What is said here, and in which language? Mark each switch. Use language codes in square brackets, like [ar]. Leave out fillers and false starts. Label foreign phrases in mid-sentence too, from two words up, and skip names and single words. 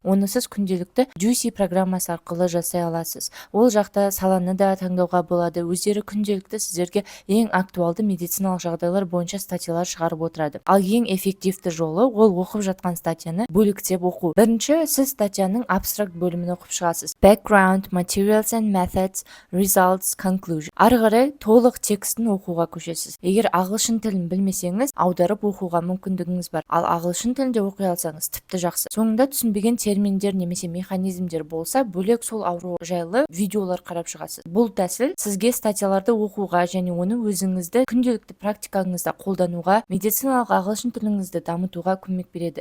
[kk] Оны сіз күнделікті Juicy программасы арқылы жасай аласыз. Ол жақта саланы да таңдауға болады. Өздері күнделікті сіздерге ең актуалды медициналық жағдайлар бойынша статьялар шығарып отырады. Ал ең эффективті жолы ол оқып жатқан статьяны бөліктеп оқу. Бірінші, сіз статьяның абстракт бөлімін оқып шығасыз. [en] Background, materials and methods, results, conclusion. [kk] Ары қарай толық текстін оқуға көшесіз. Егер ағылшын тілін білмесеңіз, аударып оқуға мүмкіндігіңіз бар. Ал ағылшын тілінде оқи алсаңыз тіпті жақсы. Соңында түсінбеген терминдер немесе механизмдер болса, бөлек сол ауру жайлы видеолар қарап шығасыз. Бұл тәсіл сізге статьяларды оқуға және оны өзіңізді күнделікті практикаңызда қолдануға, медициналық ағылшын тіліңізді дамытуға көмек береді.